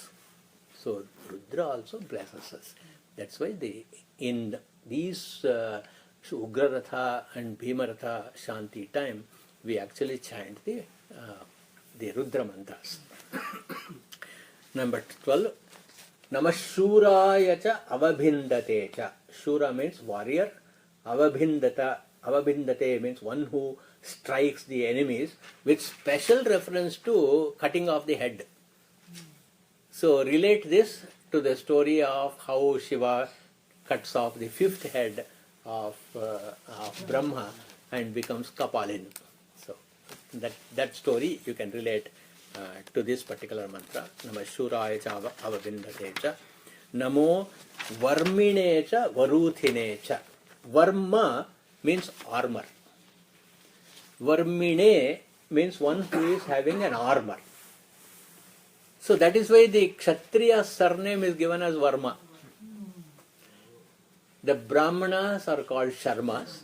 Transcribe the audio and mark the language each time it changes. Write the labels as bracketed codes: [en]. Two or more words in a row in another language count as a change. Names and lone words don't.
[en] So Rudra also blesses us. That's why in these Ugraratha and Bhimaratha Shanti time, we actually chant the Rudra mantras. Number 12. [sa] नमश्शूराय च अवभिन्दते च. [en] Shura means warrior. Avabhindate means one who strikes the enemies, with special reference to cutting off the head. So relate this to the story of how Shiva cuts off the 5th head of Brahma and becomes Kapalin. So that story you can relate to this particular mantra. [sa] नमो शूराय च अवभिन्दते च। नमो वर्मिणे च वरूथिने च. [en] Varma means armor. Varmine means one who is having an armor. So that is why the Kshatriya surname is given as Varma. The Brahmanas are called Sharmas.